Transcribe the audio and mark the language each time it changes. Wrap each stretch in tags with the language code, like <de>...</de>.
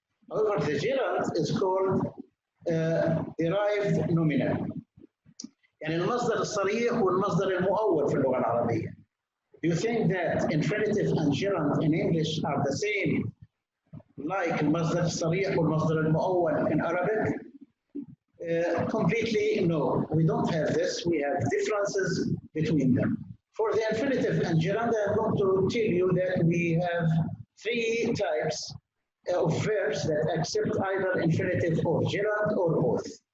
<en>However, the gerund is called derived nominal.</en> <ar>يعني المصدر الصريح والمصدر المؤول في اللغة العربية.</ar> <en>Do you think that infinitive and gerund in English are the same like</en> <ar>المصدر الصريح والمصدر المؤول</ar> <en>in Arabic? Completely no. We don't have this. We have differences between them. For the infinitive and gerund, I'm going to tell you that we have 3 types of verbs that accept either infinitive or gerund or both.</en>